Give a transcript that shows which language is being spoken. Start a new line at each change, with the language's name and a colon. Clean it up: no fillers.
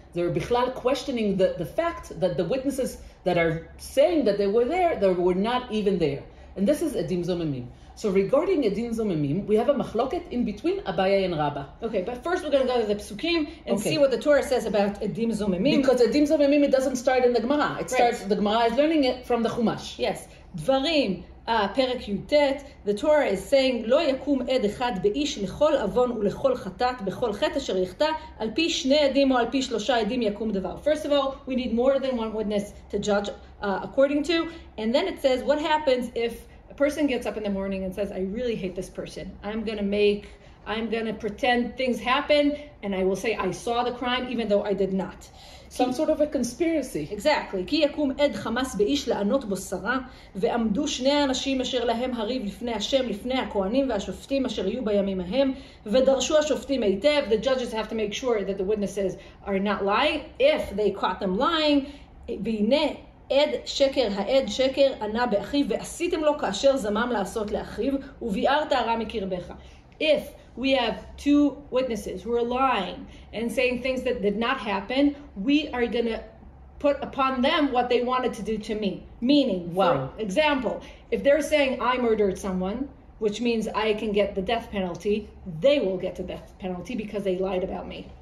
English: They're bichlal questioning the fact that the witnesses that are saying that they were not even there. And this is Edim Zomemim. So regarding Edim Zomemim, we have a machloket in between Abaye and Rava. Okay, but first we're going to go to the psukim and see what the Torah says about Edim Zomemim. Because Edim Zomemim, it doesn't start in the Gemara. The Gemara is learning it from the Chumash. Yes. Dvarim.
Hebrew: פרק י"ט,
English: the Torah is saying,
Hebrew: לא יקום עד אחד באיש לכל עוון ולכל חטאת בכל חטא אשר יחטא, על פי 2 עדים או על פי 3 עדים יקום דבר.
English: First of all, we need more than 1 witness to judge according to, and then it says, what happens if a person gets up in the morning and says, I really hate this person. I'm going to pretend things happen, and I will say I saw the crime even though I did not. Some sort of a conspiracy. Exactly.
Hebrew: כי יקום עד חמאס באיש לענות בו שרה, ועמדו 2 אנשים אשר להם הריב לפני השם, לפני הכהנים והשופטים אשר יהיו בימים ההם, ודרשו השופטים היטב.
English: The judges have to make sure that the witnesses are not lying. If they caught them lying,
Hebrew: והנה עד שקר, העד שקר ענה באחיו, ועשיתם לו כאשר זמם לעשות לאחיו, וביארת הרע מקרבך.
English: If we have 2 witnesses who are lying and saying things that did not happen, we are going to put upon them what they wanted to do to me. Meaning, for example, if they're saying I murdered someone, which means I can get the death penalty, they will get the death penalty because they lied about me.